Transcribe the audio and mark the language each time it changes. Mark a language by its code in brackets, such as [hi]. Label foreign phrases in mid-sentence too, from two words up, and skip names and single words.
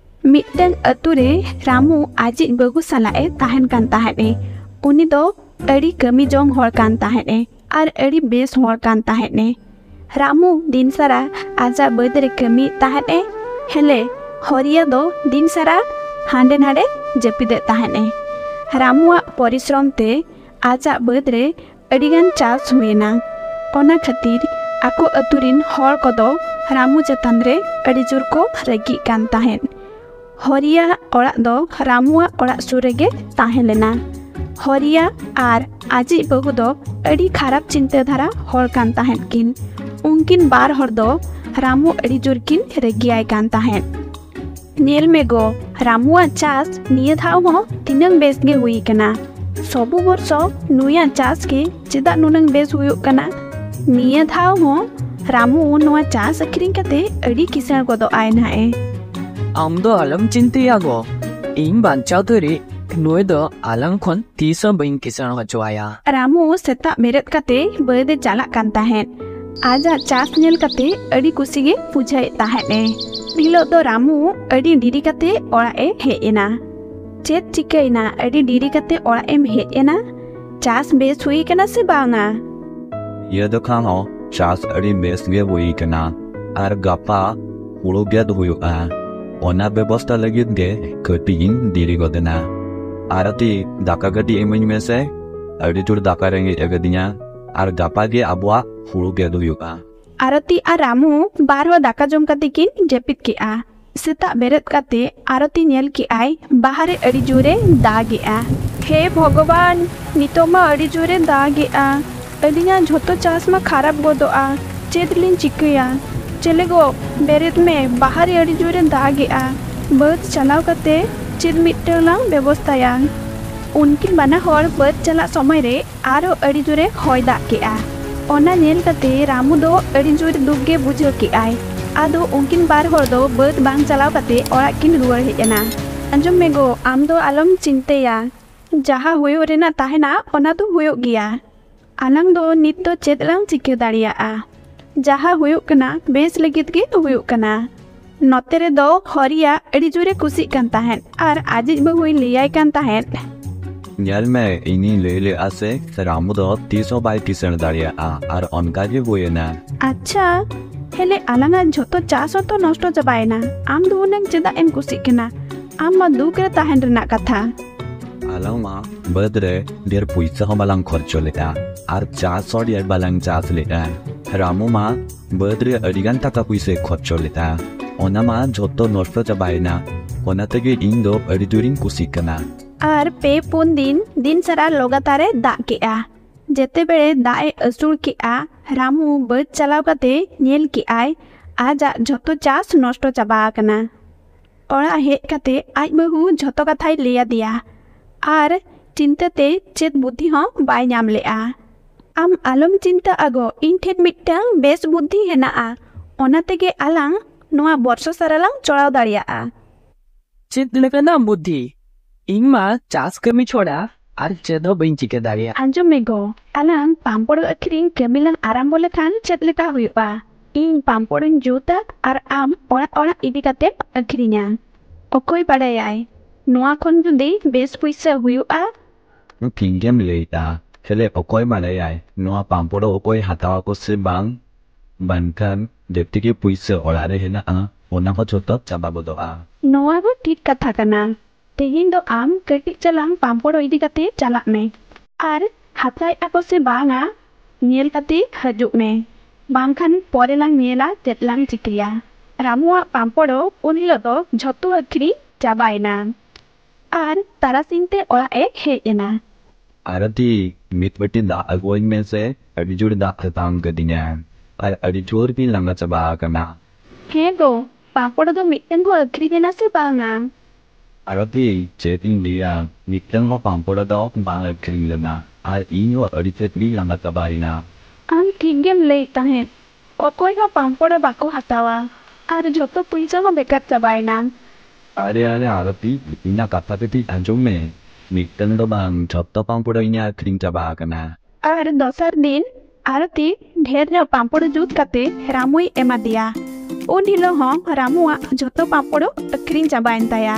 [sat] मिट्टन अतुरे रामू आजिज बगु सालाए ताहन कान ताहेने उनी दो अड़ी कमी जोंग होर कान ताहेने आर अड़ी बेस होर कान ताहेने रामू दिन सारा आजा बदरे कमी ताहेने हेले हरिया दो दिन सारा हांडे नाडे जपिदे ताहेने रामुआ परिश्रम ते आजा बदरे अड़ीगान चास हुएना ओना खातिर आको अतुरिन होर कोदो रामू चेतान रे अड़ी जोर को रगी कान ताहेन हरिया ओड़ा दो रामुआ ओड़ा सुरेगे ताहें लेना हरिया आर आजी बहू दो अड़ी खराब चिंता धारा होर कान ताहेन किन उनकिन बार हर दो रामू अड़ी जोर किन रगियाय कान ताहेन नेल में गो रामुआ चास निये धाव हो तिनंग बेस गे हुई कना सबु वर्षो नुया चास के चेदा नुनंग बेस हुयुक कना निये धाव हो रामू नुआ चास अखरिंग कते अड़ी किसान गोदो आय नाए आमदो आलम चिंतिया गो इन बांचाव तोरी नुए दो आलम खन तीसो बइन किसान हचवाया रामू सेता मेरत कते बदे चाला कान ताहेन आजा चास नेल कते अड़ी कुसीगे पुजाय ताहेने दिलो दो रामू अड़ी डीरी कते ओड़ा ए हेएना चेत चिकैना अड़ी डीरी कते ओड़ा एम हेएना चास बेस हुई कना से बांगा ये दो खानो चास अड़ी बेस गे हुई कना आर गापा हुड़ो गेद हुयुआ ओना व्यवस्था लगित गे कटिन डीरी गोदेना आरती दाका गटी एमन में से अड़ी जुड़ दाका रेंगे एगदिया आर गापा गे अबुआ हुड़ो गेद हुयुआ आरती आ रामू बारहो दाका जम कते किन जेपित के आ सेता बेरत कते आरती नेल की आय बाहरे अड़ी जोरे दागे आ हे भगवान नितोमा अड़ी जोरे दागे आ अलिया झोतो चास मा खराब गोदो आ चेदलिन चिकया चले गो बेरत में बाहरे अड़ी जोरे दागे आ बद चलाव कते चेद मिटला व्यवस्थाया उनकिन बाना होर बद चला समय रे आरो अड़ी जोरे होय दा के आ ओना नेल कते रामू दो अड़ी जोर दुगे बुझो के आय आदो उनकिन बार होर दो बद बांग चलाव कते ओड़ा किन रुवर हेजना अंजम में गो आम दो आलम चिंतेया जहा हुयो रेना ताहेना ओना दो हुयो गिया आलंग दो नित दो चेदलांग चिके दाड़िया आ जहा हुयो कना बेस लगित गे हुयो कना नोते रे दो हरिया अड़ी जोरे कुसी कान ताहेन आर आजिज बहुई लियाय कान ताहेन ᱧᱮᱞ ᱢᱮ ᱤᱧᱤᱧ ᱞᱟᱹᱭ ᱞᱮᱜᱼᱟ ᱥᱮ ᱨᱟᱢᱩ ᱫᱚ ᱛᱤᱥᱦᱚᱸ ᱵᱟᱭ ᱠᱤᱥᱟᱹᱬ ᱫᱟᱲᱮᱭᱟᱜᱼᱟ ᱟᱨ ᱚᱱᱠᱟᱜᱮ ᱦᱩᱭᱮᱱᱟ अच्छा हेले आलांगा झोतो चास तो नष्ट चाबायना आम दो उनंग चेदा एम कुसी कना आम मा दुख रे ताहेन रेना कथा आलांग मा बद रे ढेर पैसा हूँ बालांग खर्चो लेगा आर चास और ढेर बालांग चास लेगा रामू मा बद रे अड़ीगान टाका पैसा खर्चो लेगा ओना मा झोतो नष्ट चाबायना ओना तेगे इन दो अड़ी जोरिन कुसी कना आर पे पुन दिन सारा लगातारे दाग के आ जेते बेड़े दाए असुल के आ रामू बद चलाव कते नेल के आय आजा झोतो चास नष्ट चाबा कना ओड़ा हेज कते आज बहु झोतो कथाय लिया दिया आर चिंताते चेत बुद्धि हों बाय नाम लेआ आम आलम चिंता आगो इन ठेन मिट्टांग बेस बुद्धि हेना आ ओना तेगे आलांग नोआ बर्षो सारालांग चलाव दाड़ियाआ चेत लेकना बुद्धि इमा चास कमी छोड़ा आर चेदो बइन चिके दाड़िया अंजम में गो आलांग पाम्पड़ अखरिंग कमिलांग आराम बोले खान चेत लेका हुयुआ इन पाम्पड़न जूता आर आम ओड़ा ओड़ा इदी कते अखरिंगा ओकोय बाड़ायाय नोआ खन जुदी बेस पैसा हुयुआ किंगेम लेता हेले ओकोय बाड़ायाय नोआ पाम्पड़ो ओकोय हातावा को से बांग बनखान जेतिगे पैसा ओड़ा रे हेना ओना को झोतो चाबा बोदोआ नोआ को ठीक कथा कना तेहिन दो आम कटी चलांग पाम्पड़ो इदी कते चलाक में आर हाथाय आको से बांगा नेल कते हजुक में बांखान परेलांग नेला तेतलांग चिक्रिया रामुआ पाम्पड़ो उनिलो दो झोतो अखरी चाबायना आर तारासिंते ओड़ा एक हेजना आरती मितबटी दा अगोइन में से अड़ीजोर दा खतांग कदिना आर अड़ीजोर भी लंगा चाबा कना हे गो पाम्पड़ो दो मिटन को अखरी देना से बांगा आरती चेतिन लिया मिटन को पाम्पड़ो दो बांग अखरी लेना आर इनो अड़ीचेत भी लंगा चाबाइना आम ठीकगेम लई ताहेन ओकोय हो पाम्पड़ो बाको हतावा आर झोतो पैसा को बेकार चाबायना अरे आरती इना कथा पेटी अंजुम में मिटन दो बांग झोतो पाम्पड़ो इना अखरी चाबा कना आर दोसर दिन आरती ढेर पाम्पड़ जूत कते रामुई एमा दिया उन हिलो हॉं रामू जोतो पापड़ो अखरीन चाबाइन ताया।